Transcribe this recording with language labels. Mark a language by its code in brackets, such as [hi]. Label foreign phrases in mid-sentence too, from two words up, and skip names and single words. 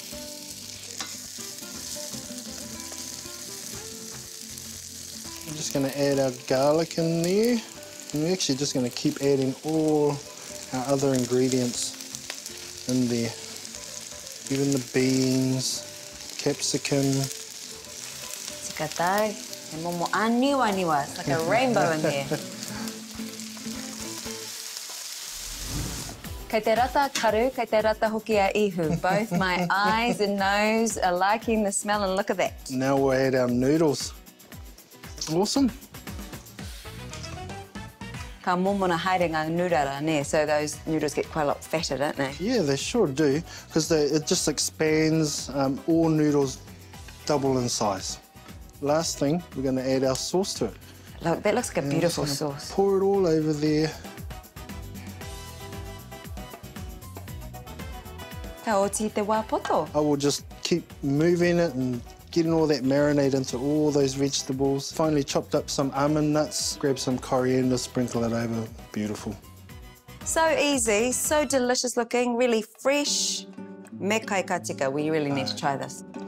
[en] I'm just going to add our garlic in there. And we're actually just going to keep adding all our other ingredients in there. Even the beans, capsicum. [mi] Tika tau. E momo aniwa aniwa. [en] It's like a rainbow in there. [mi] Kei te rata karu, kei te rata hoki a ihu. [en] Both my eyes and nose are liking the smell, and look at that. Now we'll add our noodles. Awesome. [mi] Ka momona haere ngā noodara, ne? [en] So those noodles get quite a lot fatter, don't they? Yeah, they sure do, because it just expands. All noodles double in size. Last thing, we're going to add our sauce to it. Look, that looks like a beautiful sauce. Pour it all over there. [mi] Ka oti te wāpoto. [en] I will just keep moving it and getting all that marinade into all those vegetables. Finally chopped up some almond nuts, grab some coriander, sprinkle it over. Beautiful. So easy, so delicious looking, really fresh. [mi] Me kai ka tika, [en] we really need to try this.